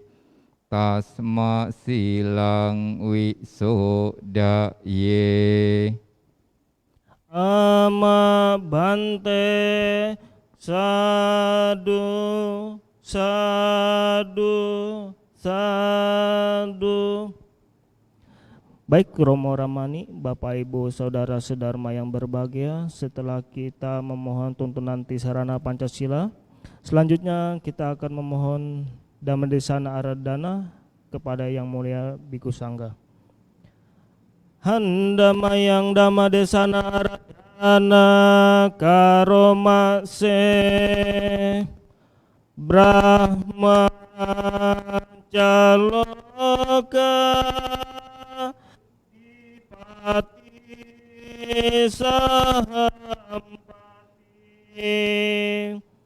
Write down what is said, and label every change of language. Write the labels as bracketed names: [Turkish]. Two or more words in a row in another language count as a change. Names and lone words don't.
[Pali] Tasma silang wisodaye. Amma bante. Sadu, sadu, sadu. [Indonesian] Baik Romo Ramani, Bapak Ibu Saudara Sedharma yang berbahagia, setelah kita memohon tuntunan Tisarana Pancasila, selanjutnya kita akan memohon [Pali] Dhammedesana Aradhana [Indonesian] kepada Yang Mulia Bhikkhu Sangga. [Pali] Handamayang Dhammedesana Aradhana karomase Brahma caloka dipati sahampati